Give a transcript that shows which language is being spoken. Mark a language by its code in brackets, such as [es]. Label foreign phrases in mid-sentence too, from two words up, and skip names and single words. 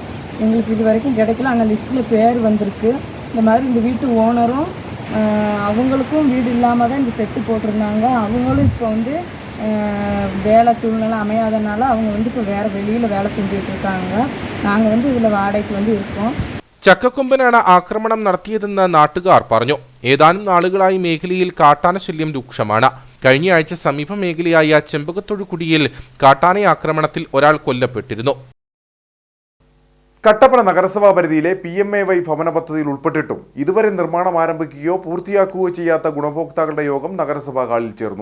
[ta] எங்களுக்கு இது வரைக்கும் கிடைக்கல. ஆனால் லிஸ்ட்டில் பேர் வந்திருக்கு. இந்த மாதிரி இந்த வீட்டு ஓனரும் அவங்களுக்கும் வீடு இல்லாமல் தான் இந்த செட்டு போட்டிருந்தாங்க. அவங்களும் இப்போ வந்து வேலை சூழ்நிலை அமையாதனால அவங்க வந்து இப்போ வேறு வெளியில் வேலை செஞ்சுட்டு இருக்காங்க. நாங்கள் வந்து இதில் வாடகைக்கு இருக்கோம். [ml] ചക്കക്കൊമ്പനാണ് ആക്രമണം നടത്തിയതെന്ന് നാട്ടുകാർ പറഞ്ഞു. ഏതാനും നാളുകളായി മേഖലയിൽ കാട്ടാന ശല്യം രൂക്ഷമാണ്. കഴിഞ്ഞ ആഴ്ച സമീപ മേഖലയായ ചെമ്പകത്തൊഴുക്കുടിയിൽ കാട്ടാന ആക്രമണത്തിൽ ഒരാൾ കൊല്ലപ്പെട്ടിരുന്നു. കട്ടപ്പന നഗരസഭാ പരിധിയിലെ PMAY ഭവന പദ്ധതിയിൽ ഉൾപ്പെട്ടിട്ടും ഇതുവരെ നിർമ്മാണം ആരംഭിക്കുകയോ പൂർത്തിയാക്കുകയോ ചെയ്യാത്ത ഗുണഭോക്താക്കളുടെ യോഗം നഗരസഭാ ഹാളിൽ ചേർന്നു.